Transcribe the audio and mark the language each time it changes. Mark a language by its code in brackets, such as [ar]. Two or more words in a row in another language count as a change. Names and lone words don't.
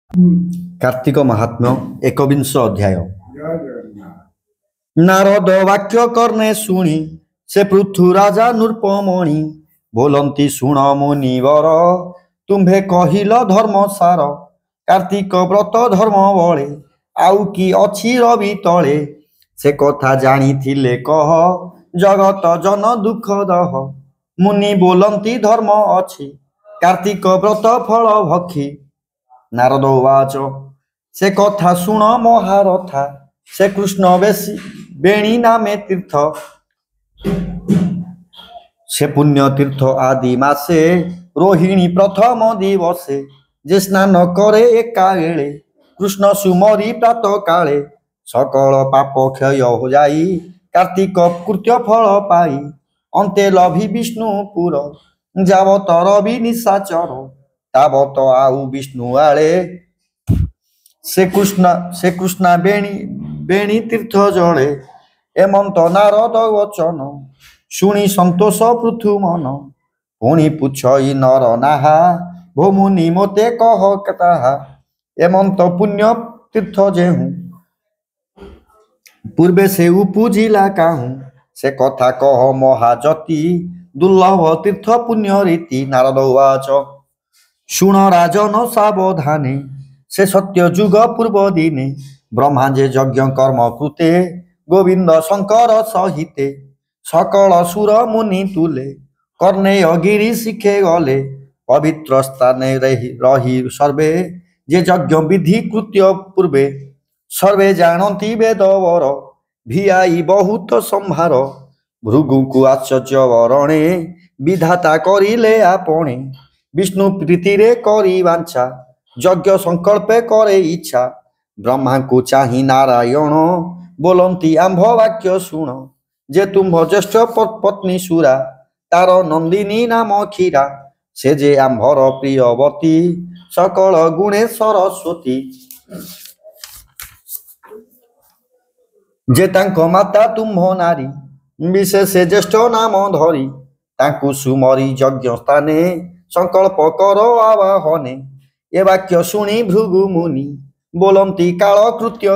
[or] କାର୍ତ୍ତିକ ମହାତ୍ମ୍ୟ ଏକବିଂଶ ଅଧ୍ୟାୟ। ନାରଦ ବାକ୍ୟ କର୍ଣ୍ଣେ ଶୁଣି ସେ ପୃଥୁ ରାଜା ନୃପମଣି ବୋଲନ୍ତି ଶୁଣ ମୁନିବର ତୁମ୍ଭେ କହିଲ ଧର୍ମ ସାର କାର୍ତ୍ତିକ ବ୍ରତ ଧର୍ମ ବଳେ ଆଉ କି ଅଛି ରବି ତଳେ ସେ କଥା ଜାଣି ଥିଲେ କହ ଜଗତ ଜନ ଦୁଖ ଦହ ମୁନି ବୋଲନ୍ତି ଧର୍ମ ଅଛି କାର୍ତ୍ତିକ ବ୍ରତ ଫଳ ଭକ୍ଷୀ ନାରଦ ଉବାଚ ସେ କଥା ଶୁଣ ମହାରଥା ସେ କୃଷ୍ଣ ବେଣୀ ନାମେ ତୀର୍ଥ ସେ ପୁଣ୍ୟ ତୀର୍ଥ ଆଦି ମାସେ ରୋହିଣୀ ପ୍ରଥମ ଦିବସେ ଯେ ସ୍ନାନ କରେ ଏକା ବେଳେ କୃଷ୍ଣ ସୁମରି ପ୍ରାତ କାଳେ ସକଳ ପାପ କ୍ଷୟ ହୋ ଯାଇ କାର୍ତ୍ତିକ କୃତ୍ୟ ଫଳ ପାଇ ଅନ୍ତେ ଲଭି ବିଷ୍ଣୁପୁର ଯାବତ ରବି ନିଶାଚର ତାବତ ଆଉ ବିଷ୍ଣୁ ଆଳେ ସେ କୃଷ୍ଣା ବେଣୀ ତୀର୍ଥ ଜଳେ ଏମନ୍ତ ନାରଦ ବଚନ ଶୁଣି ସନ୍ତୋଷ ପୃଥୁ ମନ ପୁଣି ପୁଛଇ ନର ନାହା ଭୋ ମୁନି ମୋତେ କହ କତାହା ଏମନ୍ତ ପୁଣ୍ୟ ତୀର୍ଥ ଯେହୁ ପୂର୍ବେ ସେ ଉପଜିଲା କାହୁ ସେ କଥା କହ ମହାଯତି ଦୁର୍ଲଭ ତୀର୍ଥ ପୁଣ୍ୟ ରୀତି ନାରଦ ଉବାଚ ଶୁଣ ରାଜନ ସାବଧାନେ ସେ ସତ୍ୟ ଯୁଗ ପୂର୍ବ ଦିନେ ବ୍ରହ୍ମା ଯେ ଯଜ୍ଞ କର୍ମ କୃତେ ଗୋବିନ୍ଦ ଶଙ୍କର ସହିତେ ସକଳ ସୁର ମୁନି ତୁଲେ କର୍ଣ୍ଣେୟ ଗିରି ଶିଖେ ଗଲେ ପବିତ୍ର ସ୍ଥାନେ ରହି ସର୍ବେ ଯେ ଯଜ୍ଞ ବିଧି କୃତ୍ୟ ପୂର୍ବେ ସର୍ବେ ଜାଣନ୍ତି ବେଦବର ଭିଆଇ ବହୁତ ସମ୍ଭାର ଭୃଗୁ କୋ ଆଶ୍ଚର୍ଯ୍ୟ ବରଣେ ବିଧାତା କରିଲେ ଆପଣେ ବିଷ୍ଣୁ ପ୍ରୀତି ରେ କରି ବାଞ୍ଛା ଯଜ୍ଞ ସଙ୍କଳ୍ପେ କରେ ଇଚ୍ଛା ବ୍ରହ୍ମା କୋ ଚାହିଁ ନାରାୟଣ ବୋଲନ୍ତି ଆମ୍ଭ ବାକ୍ୟ ଶୁଣ ଯେ ତୁମ୍ଭ ଜ୍ୟେଷ୍ଠ ପତ୍ନୀ ସୁରା ତାର ନନ୍ଦିନୀ ନାମ କ୍ଷୀରା ସେ ଯେ ଆମ୍ଭର ପ୍ରିୟବତୀ ସକଳ ଗୁଣେ ସରସ୍ୱତୀ ଯେ ତାଙ୍କୋ ମାତା ତୁମ୍ଭ ନାରୀ ବିଶେଷ ଜ୍ୟେଷ୍ଠ ନାମ ଧରି ତାଙ୍କୁ ସୁମରି ଯଜ୍ଞ ସ୍ଥାନେ ସଙ୍କଳ୍ପ କରୋ ଆବାହନେ ଏ ବାକ୍ୟ ଶୁଣି ଭୃଗୁ ମୁନି ବୋଲନ୍ତି କାଳ କୃତ୍ୟ